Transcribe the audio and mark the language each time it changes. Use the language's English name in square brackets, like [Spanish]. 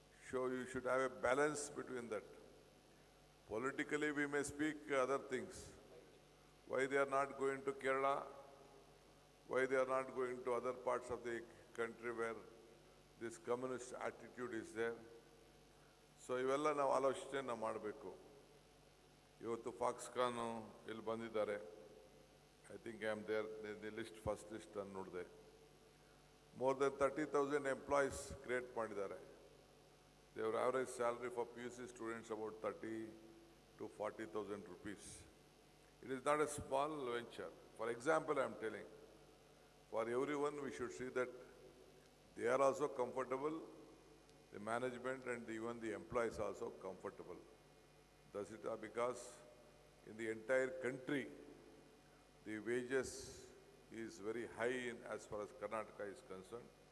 [English] So you should have a balance between that. Politically, we may speak other things. Why they are not going to Kerala? Why they are not going to other parts of the country where this communist attitude is there? [Kannada] So ಇವೆಲ್ಲ ನಾವು ಆಲೋಚನೆ ಮಾಡಬೇಕು. ಇವತ್ತು Foxconn ಇಲ್ಲಿ ಬಂದಿದ್ದಾರೆ. [English] I think I am there the list, first list [Kannada] ಅನ್ನು ನೋಡಿದೆ. [English] more than 30,000 employees create [Kannada] ಮಾಡಿದ್ದಾರೆ. [English] Their average salary for PUC students about 30 to 40,000 rupees. It is not a small venture. For example, I am telling, for everyone we should see that they are also comfortable, the management and even the employees also comfortable. Does it because in the entire country the wages is very high as far as Karnataka is concerned.